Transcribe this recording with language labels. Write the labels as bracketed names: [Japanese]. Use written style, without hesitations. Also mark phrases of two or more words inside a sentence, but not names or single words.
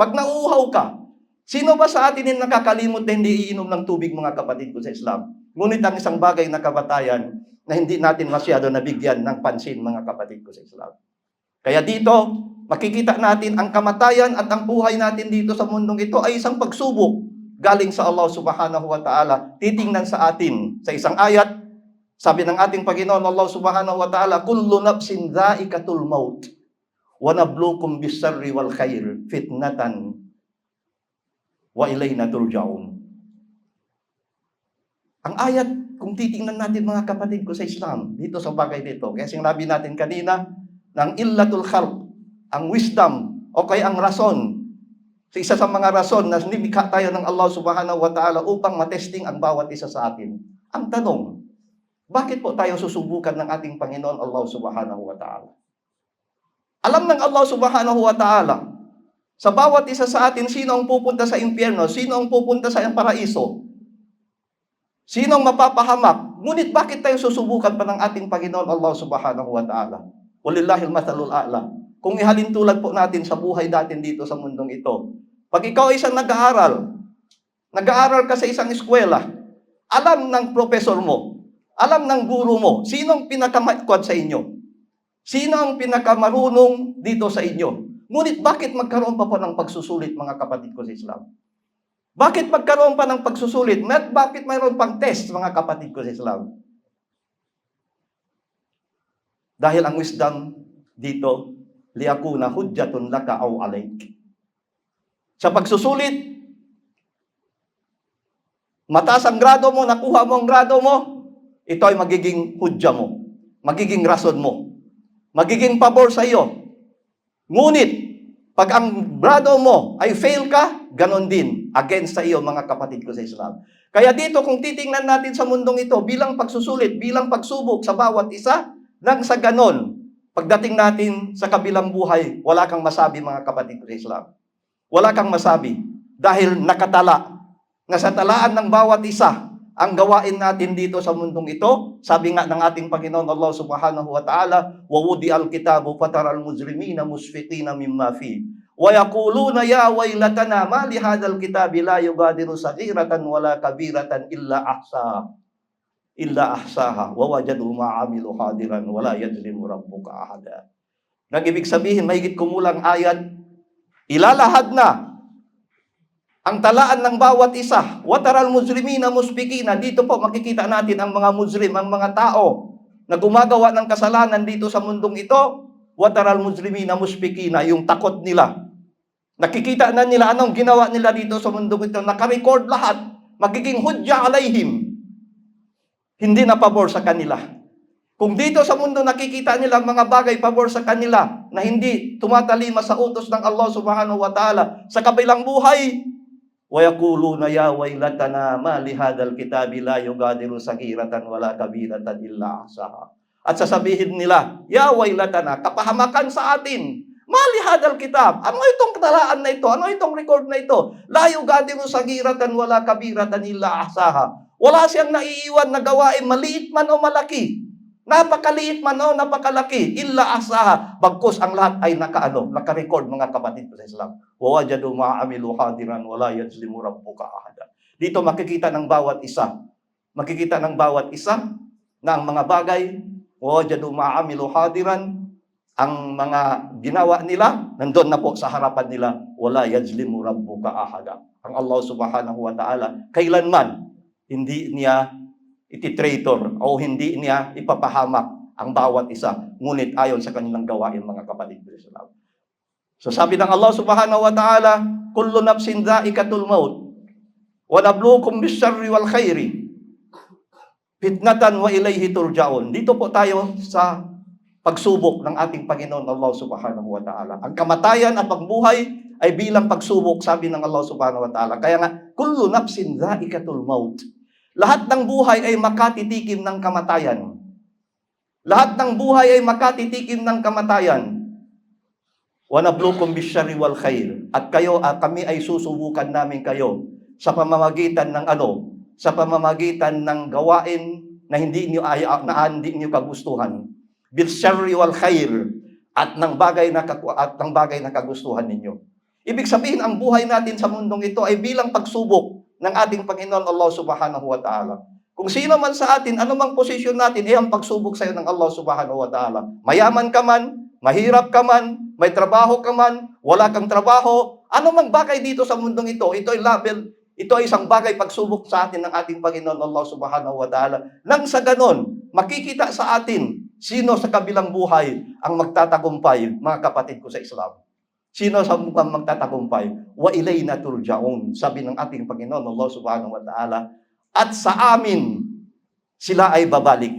[Filipino] Pag nauuhaw ka, sino ba sa atin yung nakakalimot na hindi iinom ng tubig, mga kapatid ko sa Islam? Ngunit ang isang bagay na kamatayan na hindi natin masyado nabigyan ng pansin, mga kapatid ko sa Islam. Kaya dito, makikita natin ang kamatayan at ang buhay natin dito sa mundong ito ay isang pagsubok galing sa Allah [Arabic] سبحانه وتعالى. [Filipino] Titingnan sa atin sa isang ayat, sabi ng ating Panginoon Allah [Arabic] سبحانه وتعالى, كل نفس ذائقة الموت ونبلوكم بالشر والخير فتنة وإلينا ترجعون. [Filipino] Ang ayat, kung titingnan natin, mga kapatid ko sa Islam, dito sa bagay dito, kaya sinabi natin kanina, ng [Arabic] علة الخلق, [Filipino] ang wisdom, o kaya ang rason, sa isa sa mga rason na nimikha tayo ng Allah [Arabic] سبحانه وتعالى [Filipino] upang matesting ang bawat isa sa atin. Ang tanong, bakit po tayo susubukan ng ating Panginoon Allah [Arabic] سبحانه وتعالى? [Filipino] Alam ng Allah [Arabic] سبحانه وتعالى, [Filipino] sa bawat isa sa atin, sino ang pupunta sa impyerno, sino ang pupunta sa paraiso, sino ang mapapahamak. Ngunit bakit tayo susubukan pa ng ating Panginoon Allah [Arabic] سبحانه وتعالى? ولله المثل الأعلى. [Filipino] Kung ihalintulad po natin sa buhay natin dito sa mundong ito, pag ikaw ay isang nag-aaral ka sa isang eskwela, alam ng professor mo, alam ng guro mo, sinong pinakamatkwad sa inyo? Sino ang pinakamarunong dito sa inyo? Ngunit bakit magkaroon pa ng pagsusulit, mga kapatid ko sa Islam? Bakit magkaroon pa ng pagsusulit? Bakit mayroon pang test, mga kapatid ko sa Islam? Dahil ang wisdom dito, [Arabic] ليكون حجة لك أو عليك. [Filipino] Sa pagsusulit, mataas ang grado mo, nakuha mo ang grado mo, ito ay magiging hudya mo, magiging rason mo, magiging pabor sa iyo. Ngunit, pag ang grado mo ay fail ka, ganon din, against sa iyo, mga kapatid ko sa Islam. Kaya dito, kung titingnan natin sa mundong ito, bilang pagsusulit, bilang pagsubok sa bawat isa, nang sa ganon, pagdating natin sa kabilang buhay, wala kang masabi, mga kapatid ko sa Islam. Wala kang masabi, dahil nakatala, na sa talaan ng bawat isa, ang gawain natin dito sa mundong ito, sabi nga ng ating Panginoon Allah [Arabic] سبحانه وتعالى, وَوُدِعَ الْكِتَابُ فَتَرَى الْمُجْرِمِينَ مُشْفِقِينَ مِمَّا فِيهِ وَيَقُولُونَ يَا وَيْلَتَنَا مَا لِهَذَا الْكِتَابِ لَا يُغَادِرُ صَغِيرَةً وَلَا كَبِيرَةً إِلَّا أَحْصَاهَا وَوَجَدُوا مَا عَمِلُوا حَاضِرًا وَلَا يَظْلِمُ رَبُّكَ أَحَدًا. [Filipino] Nag-ibig sabihin, mahigit kumulang ayat, ilalahad na ang talaan ng bawat isa. [Arabic] وترى المجرمين مشفقين. [Filipino] Dito po makikita natin ang mga mujrim, ang mga tao na gumagawa ng kasalanan dito sa mundong ito. [Arabic] وترى المجرمين مشفقين, [Filipino] yung takot nila. Nakikita na nila anong ginawa nila dito sa mundong ito. Nakarecord lahat. Magiging [Arabic] حجة عليهم. [Filipino] Hindi na pabor sa kanila. Kung dito sa mundo nakikita nila mga bagay pabor sa kanila na hindi tumatalima sa utos ng Allah [Arabic] سبحانه وتعالى, [Filipino] sa kabilang buhay, [Arabic] وَيَقُولُونَ يَا وَيْلَتَنَا مَا لِهَذَا الْكِتَابِ لَا يُغَادِرُ صَغِيرَةً وَلَا كَبِيرَةً إِلَّا أَحْصَاهَا. [Filipino] At sasabihin nila, [Arabic] يا ويلتنا, [Filipino] kapahamakan sa atin, [Arabic] ما لهذا الكتاب. [Filipino] Ano itong talaan na ito? Ano itong record na ito? [Arabic] لا يغادر صغيرة ولا كبيرة إلا أحصاها. [Filipino] Wala siyang naiiwan na gawain, maliit man o malaki. Napakaliit man o napakalaki, [Arabic] إلا أحصاها. [Filipino] Bagkus ang lahat ay naka-record, mga kapatid ko sa Islam. [Arabic] ووجدوا ما عملوا حاضرا ولا يظلم ربك أحدا. [Filipino] Dito makikita ng bawat isa. Makikita ng bawat isa na ang mga bagay, [Arabic] ووجدوا ما عملوا حاضرا, [Filipino] ang mga ginawa nila, nandun na po sa harapan nila, [Arabic] ولا يظلم ربك أحدا. [Filipino] Ang Allah [Arabic] سبحانه وتعالى, [Filipino] kailanman, hindi niya ititraitor o hindi niya ipapahamak ang bawat isa, ngunit ayon sa kanilang gawain, mga kapatid ko sa Islam. So sabi ng Allah [Arabic] سبحانه وتعالى, كل نفس ذائقة الموت ونبلوكم بالشر والخير فتنة وإليه ترجعون. [Filipino] Dito po tayo sa pagsubok ng ating Panginoon Allah [Arabic] سبحانه وتعالى. [Filipino] Ang kamatayan at pagbuhay ay bilang pagsubok, sabi ng Allah [Arabic] سبحانه وتعالى. [Filipino] Kaya nga, [Arabic] كل نفس ذائقة الموت. [Filipino] Lahat ng buhay ay makatitikim ng kamatayan. Lahat ng buhay ay makatitikim ng kamatayan. [Arabic] ونبلوكم بالشر والخير. [Filipino] At kami ay susubukan namin kayo sa pamamagitan ng sa pamamagitan ng gawain na hindi niyo kagustuhan. [Arabic] بالشر والخير, [Filipino] at ng bagay na kagustuhan ninyo. Ibig sabihin, ang buhay natin sa mundong ito ay bilang pagsubok ng ating Panginoon Allah [Arabic] سبحانه وتعالى. [Filipino] Kung sino man sa atin, anumang posisyon natin, ay ang pagsubok sa iyo ng Allah [Arabic] سبحانه وتعالى. [Filipino] Mayaman ka man, mahirap ka man, may trabaho ka man, wala kang trabaho, anumang bagay dito sa mundong ito, ito ay isang bagay pagsubok sa atin ng ating Panginoon Allah [Arabic] سبحانه وتعالى. [Filipino] Nang sa ganon, makikita sa atin sino sa kabilang buhay ang magtatagumpay, mga kapatid ko sa Islam. Sino sa mukhang magtatagumpay? [Arabic] وإلينا ترجعون, [Filipino] sabi ng ating Panginoon Allah [Arabic] سبحانه وتعالى. [Filipino] At sa amin, sila ay babalik.